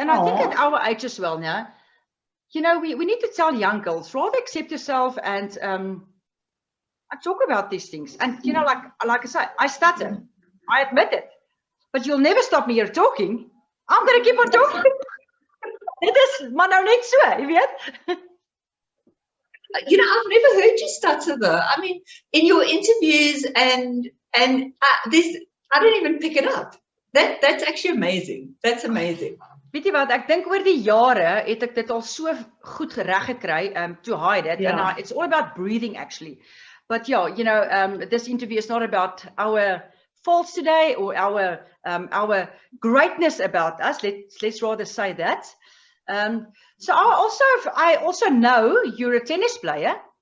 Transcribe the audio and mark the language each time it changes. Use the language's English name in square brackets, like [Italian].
[English] And I think at our age as well now, you know, we need to tell young girls, rather accept yourself and talk about these things. And, you know, like I said, I stutter. I admit it. But you'll never stop me here talking. I'm going to keep on talking. [Afrikaans] Dit is maar nou net so, jy weet? [English] You know, I've never heard you stutter though. I mean, in your interviews and this, I don't even pick it up. That's actually amazing. That's amazing. [Afrikaans] Weet jy wat, ek dink oor die jare het ek dit al so goed reg gekry [English] to hide it. Yeah. And it's all about breathing actually. But yeah, you know, this interview is not about our faults today or our greatness about us. Let's rather say that. So I also know you're a tennis player.